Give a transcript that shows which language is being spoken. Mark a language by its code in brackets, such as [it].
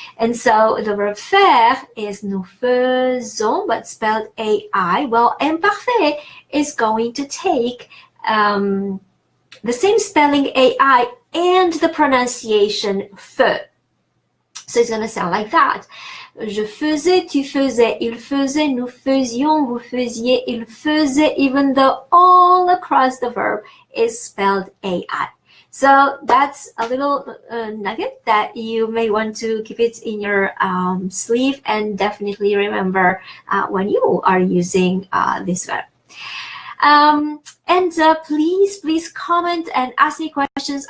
[en] And so the verb faire is [fr] nous faisons, [en] but spelled AI. Well, imparfait is going to take the same spelling AI and the pronunciation fe. So it's going to sound like that. [fr] Je faisais, tu faisais, il faisait, nous faisions, vous faisiez, il faisait, [en] even though all across the verb is spelled AI. So that's a little nugget that you may want to keep it in your sleeve, and definitely remember when you are using this verb. And please comment and ask me questions.